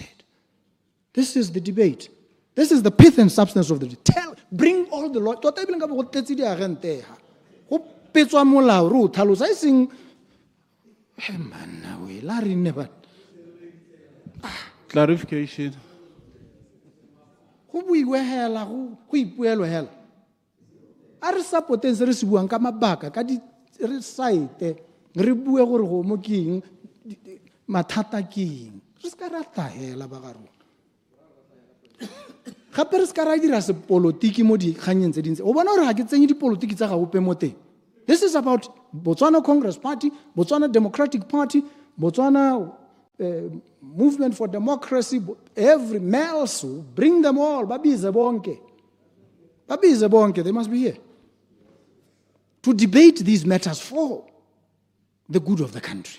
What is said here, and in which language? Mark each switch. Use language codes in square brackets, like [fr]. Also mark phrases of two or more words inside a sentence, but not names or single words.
[en] This is the debate. This is the pith and substance of the debate. Bring all the law. Clarification. [tn] Go buiwe hela, go ipuelwe hela. A re support-eng se re se buang ka mabaka ka di re site re bue gore go mo ke eng mathata ke eng re se ka ra tahela ba ga rona gape re se ka ra dira se politiki mo di kganyeng tse dintse o bona gore ga ke tsenye dipolitiki tsa gago pe mo teng. [en] This is about Botswana Congress Party, Botswana Democratic Party, Botswana Movement for Democracy, every males, bring them all. [zu] Babize bonke, [en] they must be here to debate these matters for the good of the country.